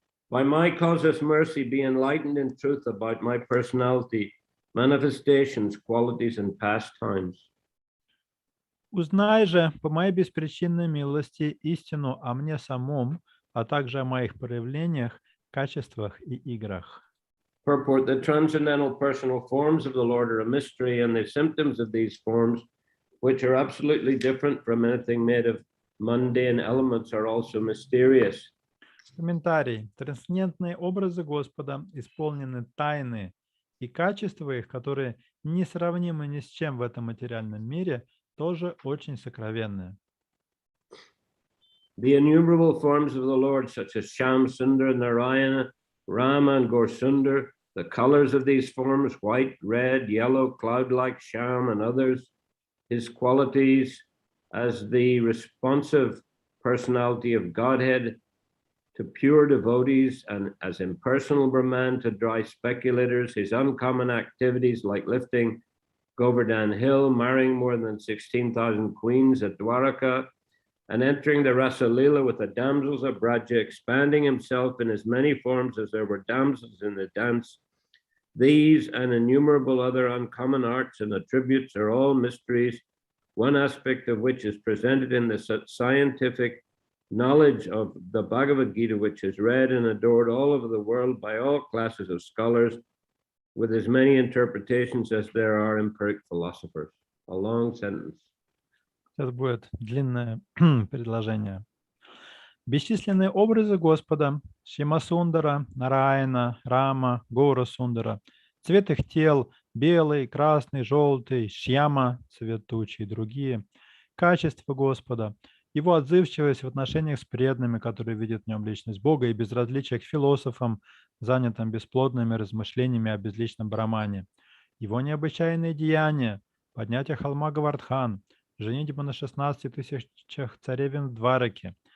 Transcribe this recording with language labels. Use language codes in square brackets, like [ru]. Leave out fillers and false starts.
[en] By my causeless mercy, be enlightened in truth about my personality, manifestations, qualities, and pastimes. [ru] Узнай же по моей беспричинной милости истину о мне самом, а также о моих проявлениях, качествах и играх. [en] Purport: the transcendental personal forms of the Lord are a mystery, and the symptoms of these forms, which are absolutely different from anything made of mundane elements, are also mysterious. [ru] Комментарий. Трансцендентные образы Господа исполнены тайны, и качества их, которые несравнимы ни с чем в этом материальном мире, тоже очень сокровенные. [en] The innumerable forms of the Lord, such as Sham Sundar, Narayana, Rama, and Gorsundar, the colors of these forms, white, red, yellow, cloud-like Sham, and others, his qualities as the responsive personality of Godhead to pure devotees and as impersonal Brahman to dry speculators, his uncommon activities like lifting Govardhan Hill, marrying more than 16,000 queens at Dwaraka, and entering the Rasa Leela with the damsels of Braja, expanding himself in as many forms as there were damsels in the dance. These and innumerable other uncommon arts and attributes are all mysteries, one aspect of which is presented in the scientific knowledge of the Bhagavad Gita, which is read and adored all over the world by all classes of scholars, with as many interpretations as there are empiric philosophers. A long sentence. [ru] Сейчас будет длинное предложение. Бесчисленные образы Господа, Шимасундара, Нараяна, Рама, Гора Сундара, цвет их тел, белый, красный, желтый, Шьяма, цвет тучи и другие, качества Господа, его отзывчивость в отношениях с преданными, которые видят в нем личность Бога, и безразличие к философам, занятым бесплодными размышлениями о безличном Брамане, его необычайные деяния, поднятие холма Гавардхан, женитьба на 16 тысячах царевен в Двараке,